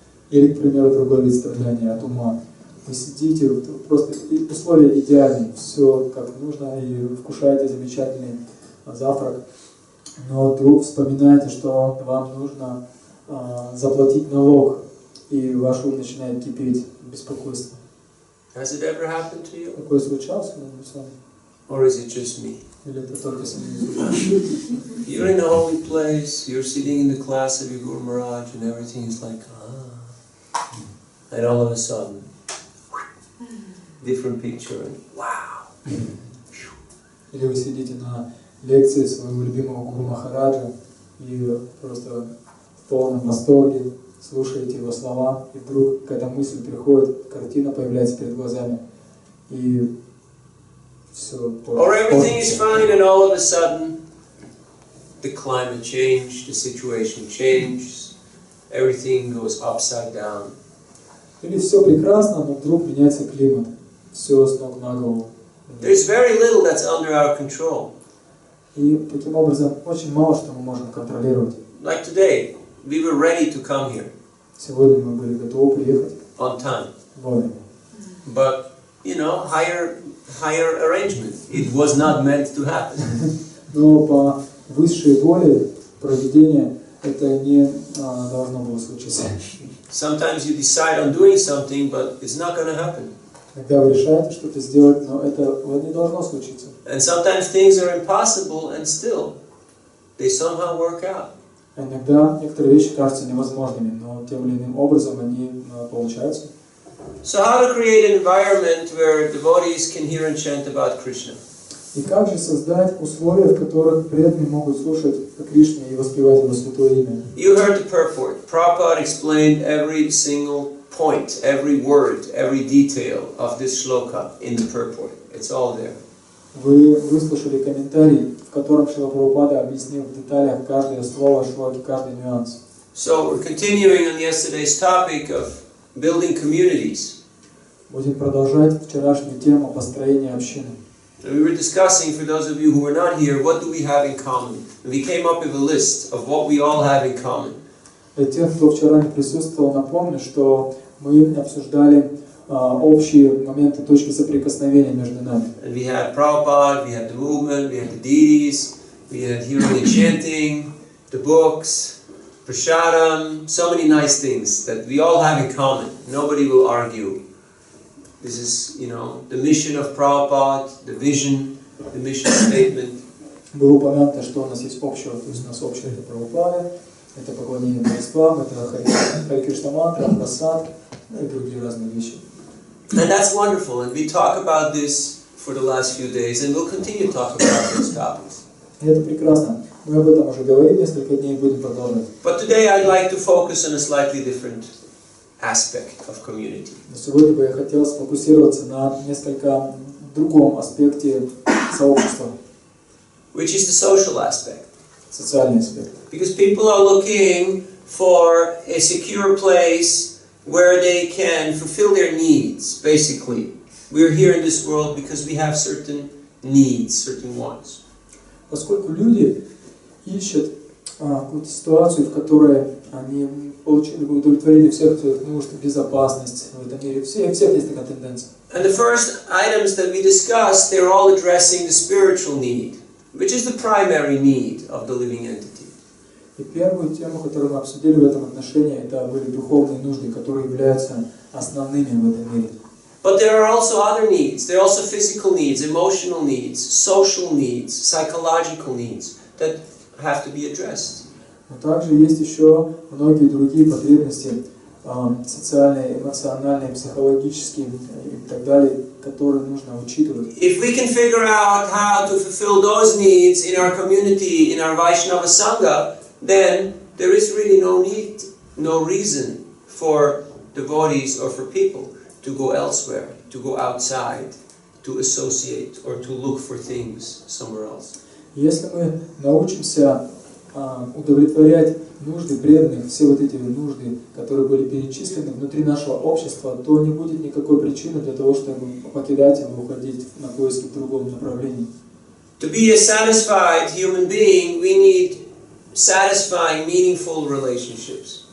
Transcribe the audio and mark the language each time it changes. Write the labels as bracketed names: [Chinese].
[Russian] Или, к примеру, другой вид страдания от ума. Вы сидите, просто условия идеальные, все как нужно, и вкушаете замечательный завтрак, но вдруг вспоминаете, что вам нужно заплатить налог, и ваш ум начинает кипеть беспокойство. [English] Has it ever happened to you? [Russian] Такое случалось с вами? [English] Or is it just me? [Russian] Или это только с вами? [English] You're in a holy place, you're sitting in the class of your Guru Maharaj, and everything is like, and all of a sudden, different picture, and wow. [Russian] Или вы сидите на лекции своего любимого Гуру Махараджа и просто в полном восторге слушаете его слова, и вдруг какая-то мысль приходит, картина появляется перед глазами, и все. [English] Or everything is fine, and all of a sudden, the climate changed, the situation changes, everything goes upside down. [Russian] Или все прекрасно, но вдруг меняется климат, все с ног на голову. [English] There's very little that's under our control. [Russian] И таким образом очень мало что мы можем контролировать. [English] Like today, we were ready to come here. [Russian] Сегодня мы были готовы приехать [English] on time. [Russian] вовремя. [English] But, higher arrangement. It was not meant to happen. [Russian] Но по высшей воле проведения это не должно было случиться. [English] Sometimes you decide on doing something, but it's not going to happen. [Russian] Когда вы решаете что-то сделать, но это не должно случиться. [English] And sometimes things are impossible, and still, they somehow work out. [Russian] Иногда некоторые вещи кажутся невозможными, но тем или иным образом они получаются. [English] So how to create an environment where devotees can hear and chant about Krishna? [Russian] И как же создать условия, в которых преданные могут слушать о Кришне и воспевать его святое имя? [English] You heard the purport. Prabhupada explained every single point, every word, every detail of this shloka in the purport. It's all there. [Russian] Вы выслушали комментарий, в котором Шрила Прабхупада объяснил в деталях каждое слово шлоки, каждый нюанс. [English] So we're continuing on yesterday's topic of building communities. [Russian] Будем продолжать вчерашнюю тему построения общины. [English] And we were discussing, for those of you who were not here, what do we have in common? And we came up with a list of what we all have in common. [Russian] Для тех, кто вчера не присутствовал, напомню, что мы обсуждали общие моменты, точки соприкосновения между нами. [English] And we had Prabhupada, we had the movement, we had the deities, we had hearing and chanting, the books, prasadam, so many nice things that we all have in common. Nobody will argue. This is, the mission of Prabhupada, the vision, the mission statement. [Russian] Было упомянуто, что у нас есть общее, то есть у нас общее это Прабхупада, это поклонение божествам, это Хари Кришна мантра, прасад и другие разные вещи. [English] And that's wonderful, and we talk about this for the last few days, and we'll continue to talk about those topics. [Russian] И это прекрасно. Мы об этом уже говорили несколько дней и будем продолжать. [English] But today I'd like to focus on a slightly different aspect of community. [Russian] Но сегодня бы я хотел сфокусироваться на несколько другом аспекте сообщества. [English] Which is the social aspect. [Russian] Социальный аспект. [English] Because people are looking for a secure place where they can fulfill their needs, basically. We're here in this world because we have certain needs, certain wants. [Russian] Поскольку люди ищут какую-то ситуацию, в которой они удовлетворили всех своих нужд, безопасность в этом мире. Всех есть такая тенденция. [English] And the first items that we discussed, they're all addressing the spiritual need, which is the primary need of the living entity. [Russian] И первую тему, которую мы обсудили в этом отношении, это были духовные нужды, которые являются основными в этом мире. [English] But there are also other needs. There are also physical needs, emotional needs, social needs, psychological needs that have to be addressed. [Russian] Но также есть еще многие другие потребности, социальные, эмоциональные, психологические и так далее, которые нужно учитывать. [English] If we can figure out how to fulfill those needs in our community, in our Vaishnava Sangha, then there is really no need, no reason for devotees or for people to go elsewhere, to go outside, to associate or to look for things somewhere else. [Russian] Если мы научимся удовлетворять нужды преданных, все вот эти нужды, которые были перечислены внутри нашего общества, то не будет никакой причины для того, чтобы покидать его, уходить на поиски в другом направлении. [English] To be a satisfied human being, we need satisfying, meaningful relationships.